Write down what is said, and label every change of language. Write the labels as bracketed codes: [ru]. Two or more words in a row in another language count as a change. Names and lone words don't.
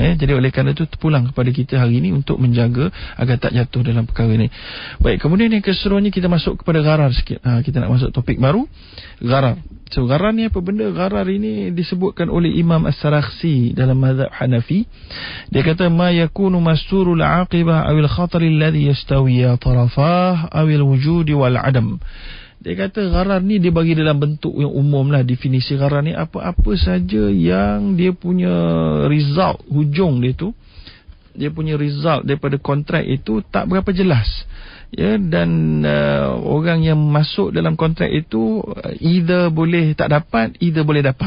[ms] Jadi oleh kerana itu terpulang kepada kita hari ini untuk menjaga agar tak jatuh dalam perkara ini. Baik, kemudian yang keseruannya kita masuk kepada gharar sikit. Kita nak masuk topik baru, gharar. So gharar ni apa benda? Gharar ini disebutkan oleh Imam As-Sarakhsi dalam mazhab Hanafi. Dia kata, [ar] ما يكون مستور العاقبة أو الخطر الذي يستوي طرفاه أو الوجود والعدم. [ms] Dia kata gharar ni dia bagi dalam bentuk yang umum lah. Definisi gharar ni apa-apa saja yang dia punya result, hujung dia tu dia punya result daripada kontrak itu tak berapa jelas. Ya, dan orang yang masuk dalam kontrak itu either boleh tak dapat, either boleh dapat.